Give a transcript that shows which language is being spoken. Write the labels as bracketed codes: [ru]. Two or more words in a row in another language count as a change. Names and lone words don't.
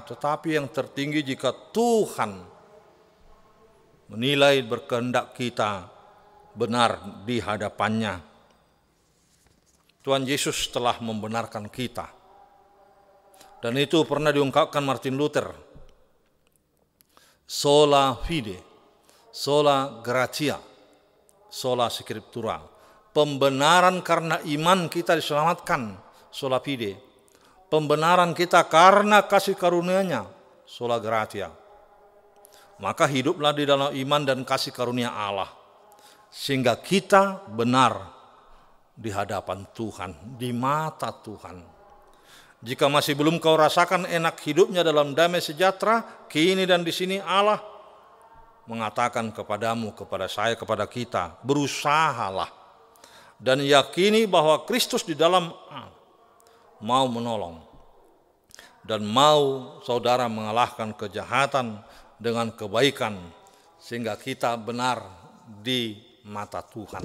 [id] Tetapi yang tertinggi jika Tuhan menilai berkehendak kita benar di hadapannya. Tuhan Yesus telah membenarkan kita. Dan itu pernah diungkapkan Martin Luther. [la] Sola fide, sola gratia, sola scriptura. [id] Pembenaran karena iman kita diselamatkan, [la] sola fide. [id] Pembenaran kita karena kasih karunia-Nya, [la] sola gratia. [id] Maka hiduplah di dalam iman dan kasih karunia Allah, sehingga kita benar di hadapan Tuhan, di mata Tuhan. Jika masih belum kau rasakan enak hidupnya dalam damai sejahtera, kini dan di sini Allah mengatakan kepadamu, kepada saya, kepada kita, berusahalah dan yakini bahwa Kristus di dalam mau menolong dan mau saudara mengalahkan kejahatan dengan kebaikan, sehingga kita benar di mata Tuhan.